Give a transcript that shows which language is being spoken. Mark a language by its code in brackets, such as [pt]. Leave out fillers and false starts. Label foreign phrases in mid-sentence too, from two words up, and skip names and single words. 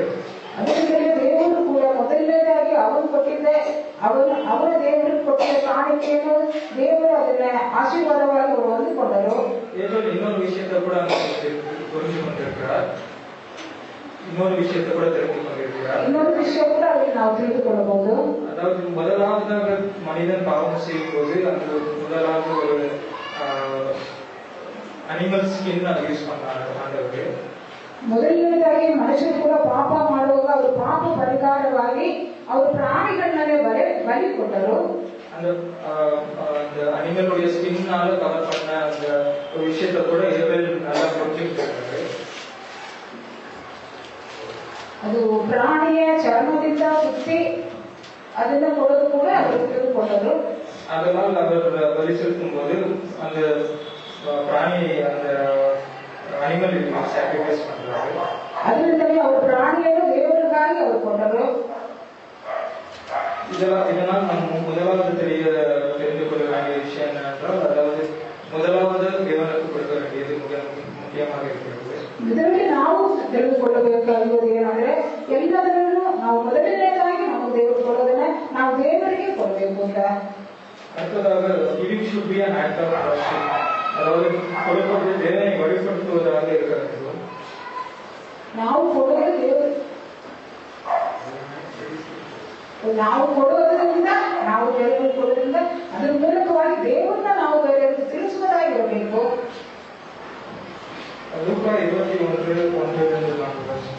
[kn] ಅದರಿಂದಲೇ ದೇವರು ಕೂಡ ಮೊದಲನೇದಾಗಿ ಅವನು ಕೊಟ್ಟಿದ್ದೆ ಅವರ ದೇವರಿಗೆ ಕೊಟ್ಟಿದ್ದ ಕಾಣಿಕೆಯನ್ನು ದೇವರು ಅದನ್ನ ಆಶೀರ್ವಾದವಾಗಿ ಅವರು ಹೊಂದಿಕೊಂಡರು. [ta] ஏபேல் இன்னொரு விஷயத்தை கூட புரிஞ்சு கொண்டிருக்கிறார், இன்னொரு விஷயத்தை கூட தெரிந்து கொண்டிருக்கிறார். [kn] ಇನ್ನೊಂದು ವಿಷಯ ಕೂಡ ಅದಕ್ಕೆ ನಾವು ತಿಳಿದುಕೊಳ್ಳಬಹುದು. [ta] அதாவது முதலாவதாக மனிதன் பாவம் செய்யும் போது அந்த முதலாவது ஒரு [en] animal skin [ta] அதை யூஸ் பண்ணாரு ஆண்டவர். [kn] ಮೊದಲನೇದಾಗಿ ಮನುಷ್ಯರು ಕೂಡ ಪಾಪ ಮಾಡುವಾಗ ಅವರು ಪಾಪ ಪರಿಹಾರವಾಗಿ ಅವರು ಪ್ರಾಣಿಗಳನ್ನೇ ಬಲಿ ಕೊಟ್ಟರು. [ta] அந்த அனிமலுடைய ஸ்கின்னால கவர் பண்ண அந்த ஒரு விஷயத்தை கூட ஏபேல் நல்லா புரிஞ்சுக்கிட்டாரு. [kn] ಅದು ಪ್ರಾಣಿಯ ಚರ್ಮದಿಂದ ಸುತ್ತಿ ಅದನ್ನ ಕೊಡೋದು ಕೂಡ ಅವರು ತಿಳಿದುಕೊಂಡರು. [ta] அதனால் அவர் பலி செலுத்தும் போது அந்த பிராணி அந்த [en] animal sacrifice [ta] பண்றாரு. [kn] ಅದರಿಂದಲೇ ಅವರು ಪ್ರಾಣಿಯನ್ನು ದೇವರಿಗಾಗಿ ಅವರು ಕೊಟ್ಟರು. [ta] இதனால் நம்ம முதலாவது தெரிந்து கொள்ள வேண்டிய விஷயம் என்னவென்றால், அதாவது முதலாவது தேவனுக்கு கொடுக்க வேண்டியது முக்கியமாக இருக்கிறது. [kn] ಇದರಲ್ಲಿ ನಾವು ತಿಳಿದುಕೊಳ್ಳಬೇಕಾಗಿರುವುದು ಏನಂದ್ರೆ ಎಲ್ಲದರಲ್ಲೂ ನಾವು ಮೊದಲನೇದಾಗಿ ನಾವು ದೇವರು ಕೊಡೋದನ್ನ ನಾವು ದೇವರಿಗೆ ಕೊಡಬೇಕು ಅಂತ. [en] அடுத்ததாக giving should be an act of worship. [ta] அதாவது கொடுப்பது தேவனை வழிபடுத்துவதாக இருக்க வேண்டும். [kn] ನಾವು ಕೊಡುವುದರಿಂದ ನಾವು ಬೇರೆಯವರಿಗೆ ಕೊಡುವುದರಿಂದ ಅದರ ಮೂಲಕವಾಗಿ ದೇವರನ್ನ ನಾವು ಬೇರೆಯವರಿಗೆ ತಿಳಿಸುವುದಾಗಿರಬೇಕು. ಲೂಕಾ 21:1-4.